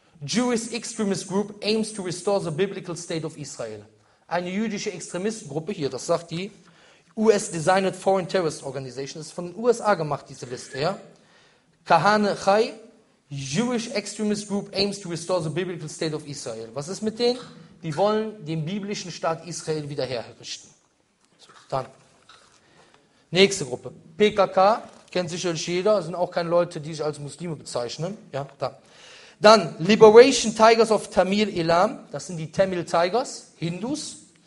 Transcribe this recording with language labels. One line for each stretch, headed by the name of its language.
English: Jewish Extremist Group aims to restore the biblical state of Israel.
German: Eine jüdische Extremistengruppe hier, das sagt die US-Designed Foreign Terrorist Organization, das ist von den USA gemacht, diese Liste, ja.
English: Kahane Chai, Jewish Extremist Group aims to restore the biblical state of Israel.
German: Was ist mit denen? Die wollen den biblischen Staat Israel wieder herrichten. So, dann. Nächste Gruppe. PKK, kennt sicherlich jeder, sind auch keine Leute, die sich als Muslime bezeichnen. Ja, dann. Dann Liberation Tigers of Tamil Elam, das sind die Tamil Tigers, Hindus.